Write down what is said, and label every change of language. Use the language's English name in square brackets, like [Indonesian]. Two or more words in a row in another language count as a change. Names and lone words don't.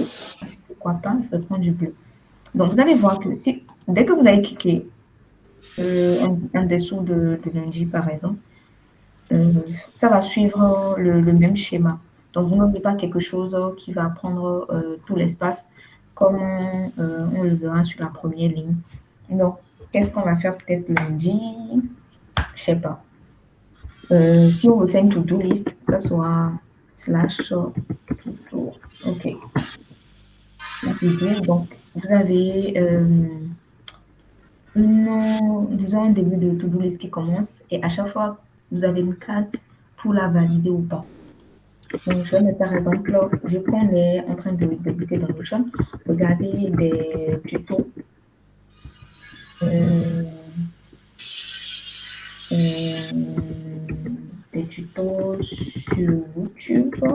[French] Pourquoi pas, je vais prendre du bleu. Donc, vous allez voir que dès que vous allez cliquer en dessous de lundi, par exemple, ça va suivre le même schéma. Donc, vous n'aurez pas quelque chose qui va prendre tout l'espace comme on le verra sur la première ligne. Donc, qu'est-ce qu'on va faire peut-être lundi? Je sais pas. Si on veut faire une [English] to-do list, [French] ça sera [English] slash to-do. [French] OK. Donc, vous avez disons un début de [English] to-do list [French] qui commence et à chaque fois, vous avez une case pour la valider ou pas. Donc, je vais mettre par exemple, vu qu'on est en train de débuter dans Notion, regardez des tutos. Des tutos sur YouTube.